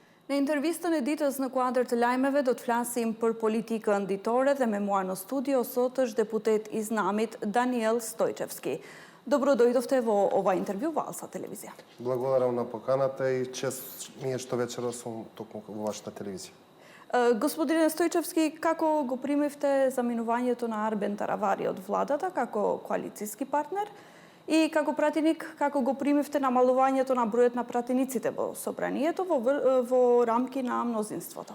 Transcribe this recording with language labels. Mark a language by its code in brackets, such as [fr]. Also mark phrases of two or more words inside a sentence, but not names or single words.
[sq] Në intervistën e ditës në kuadër të lajmeve do të flasim për politikën ditore dhe me mua në studio sot është deputet i Znamit Daniel Stojčevski. [mk] Добродојдовте во ова интервју во Алса телевизија. Благодарам на поканата и чест ми е што вечерва сум токму во вашата телевизија. Господине Стојчевски, како го примивте заминувањето на Арбен Таравари од владата како коалициски партнер и како пратеник, како го примивте намалувањето на бројот на пратениците во собранието во рамки на мнозинството?